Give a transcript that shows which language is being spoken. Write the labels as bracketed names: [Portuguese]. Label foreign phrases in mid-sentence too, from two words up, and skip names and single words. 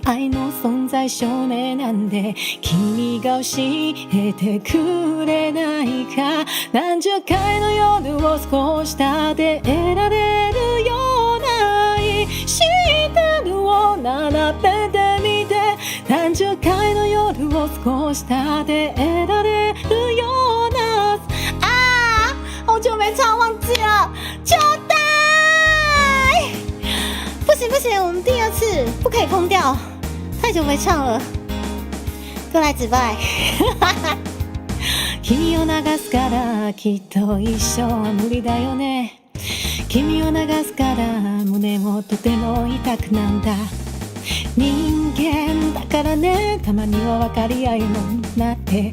[Japanese] 愛の存在証明なんで君が教えてくれないか。何十回の夜を少したで得られるような愛してるを並べてみて。何十回の夜を少したで得られるような。 [Chinese] 好久没唱忘记了，求带。不行不行，我们第二次不可以碰掉，太久没唱了。歌来自拜。 [Japanese] 君を流すからきっと一生は無理だよね。君を流すから胸もとても痛くなんだ。人間だからね、たまには分かり合いもなって。